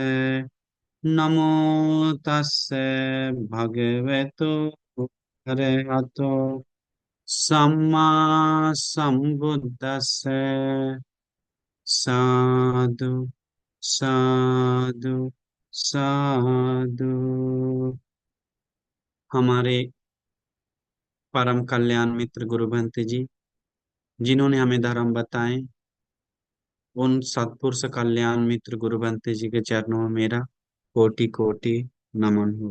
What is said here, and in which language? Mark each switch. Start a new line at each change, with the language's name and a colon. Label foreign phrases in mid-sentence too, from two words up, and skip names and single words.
Pali: नमो तस्से भगवतो अरहतो सम्मा सम्बुद्दस्से। साधु साधु साधु।
Hindi: हमारे परम कल्याण मित्र गुरु भंते जी, जिन्होंने हमें धर्म बताए, उन सत्पुरुष कल्याण मित्र गुरु भंते जी के चरणों में मेरा कोटि कोटि नमन हो।